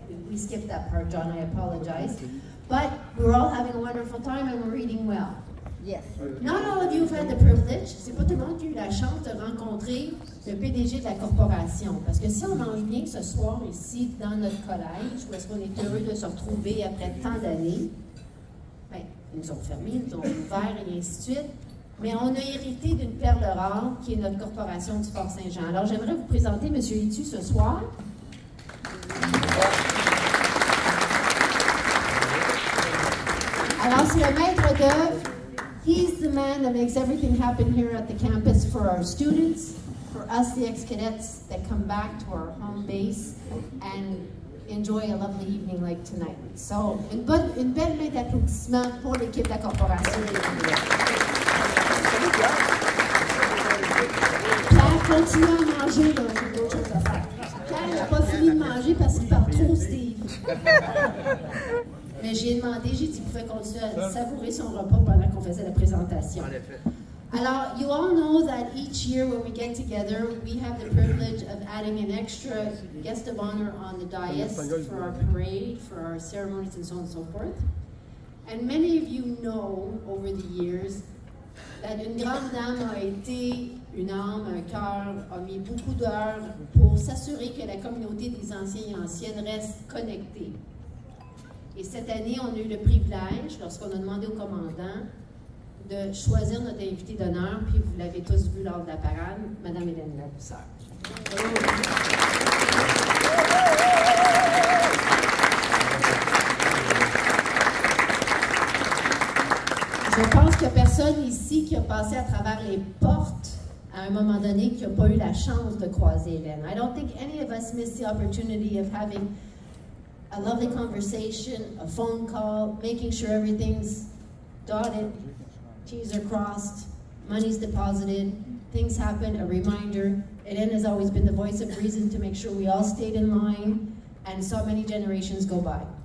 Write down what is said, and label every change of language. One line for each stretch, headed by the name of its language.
English: We skipped that part, John. I apologize. But we're all having a wonderful time and we're eating well. Yes. Not all of you have had the privilege.
French: C'est pas tout le monde qui a eu la chance de rencontrer le PDG de la corporation. Parce que si on mange bien ce soir ici dans notre collège, où est-ce qu'on est heureux de se retrouver après tant d'années, ben, ils nous ont fermés, ils nous ont ouvert et ainsi de suite. Mais on a hérité d'une perle rare qui est notre corporation du Fort-Saint-Jean. Alors j'aimerais vous présenter M. Itu ce soir. Alors c'est le maître d'œuvre.
English: He's the man that makes everything happen here at the campus for our students, for us, the ex-cadets that come back to our home base and enjoy a lovely evening like tonight.
French: So, une belle main d'applaudissements pour l'équipe de la corporation. Pierre continue à manger, là, j'ai d'autres choses à faire. Pierre n'a pas fini de manger parce qu'il parle trop, Steve. Mais j'ai demandé, j'ai dit qu'il pouvait continuer à savourer son repas pendant qu'on faisait la présentation.
English: Alors, you all know that each year when we get together, we have the privilege of adding an extra guest of honor on the dais for our parade, for our ceremonies and so on and so forth. And many of you know over the years that
French: une grande dame a été une âme, un cœur, a mis beaucoup d'heures pour s'assurer que la communauté des anciens et anciennes reste connectée. Et cette année, on a eu le privilège, lorsqu'on a demandé au commandant, de choisir notre invité d'honneur, puis vous l'avez tous vu lors de la parade, Mme Hélène Labousseur. Je pense qu'il n'y a personne ici qui a passé à travers les portes à un moment donné qui n'a pas eu la chance de croiser Hélène.
English: I don't think any of us missed the opportunity of having a lovely conversation, a phone call, making sure everything's dotted, T's are crossed, money's deposited, things happen, a reminder. Hélène has always been the voice of reason to make sure we all stayed in line and saw many generations go by.